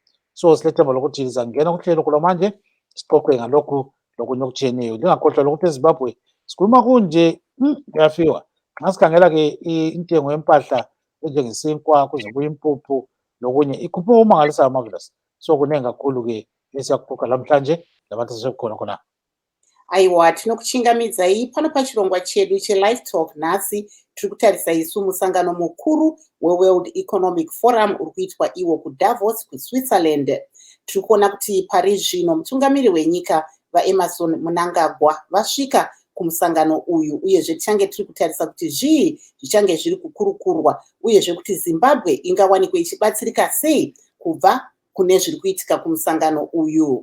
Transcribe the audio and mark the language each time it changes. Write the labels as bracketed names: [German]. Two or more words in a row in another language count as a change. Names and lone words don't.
[North Ndebele] So silethemba lokuthi lizangena kuhlelo kulamanje sixoxe ngalokhu lokunye okujiyeneyo. Lingakhohlwa lokuthi eZimbabwe sikhuluma kunje kuyafiwa. Nxa sikhangela-ke intengo yempahla enjengesinkwa kuze kuye impuphu lokunye ikhuphuka okumangalisayo Marvelous. So kuningi kakhulu-ke esiyakuxoxa namhlanje labantu asebekhona khona. [Shona] Aiwa, tinokuchingamidzai pano pachirongwa chedu cheLive Talk nhasi tiri kutarisa isu musangano mukuru weWorld Economic Forum uri kuitwa iwo kuDavos kuSwitzerland. Tiri kuona kuti pari zvino mutungamiri wenyika vaEmerson Mnangagwa vasvika kumusangano uyu, uyezve tichange tiri kutarisa kuti zvii zvichange zviri kukurukurwa, uyezve kuti Zimbabwe ingawanikwe ichibatsirika sei kubva kune zviri kuitika kumusangano uyu.